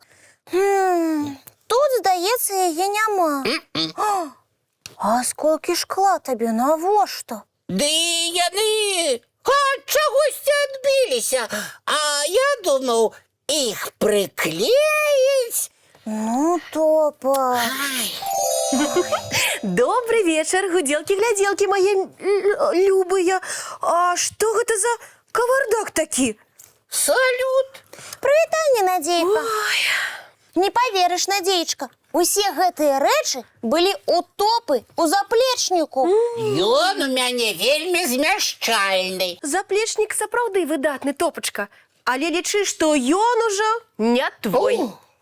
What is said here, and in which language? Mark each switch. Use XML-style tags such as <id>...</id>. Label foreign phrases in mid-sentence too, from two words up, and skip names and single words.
<be>Тут, здаецца, яе няма. А сколькі шкла табе навошта? Ды яны ад чагосьці адбіліся. А я думаў, іх прыклеіць. Ну, Топа.</be> <ru>Добрый вечер, гуделки-гляделки мои любые. А что это за кавардак такі?</ru> <be>Салют. Прывітанне, Надзейка. Не паверыш, Надзеечка, усе гэтыя рэчы былі ў Топы, у заплечніку. Ён у мяне вельмі змяшчальны. Заплечнік сапраўды выдатны, Топачка. Але лічы, што ён ужо не твой.</be>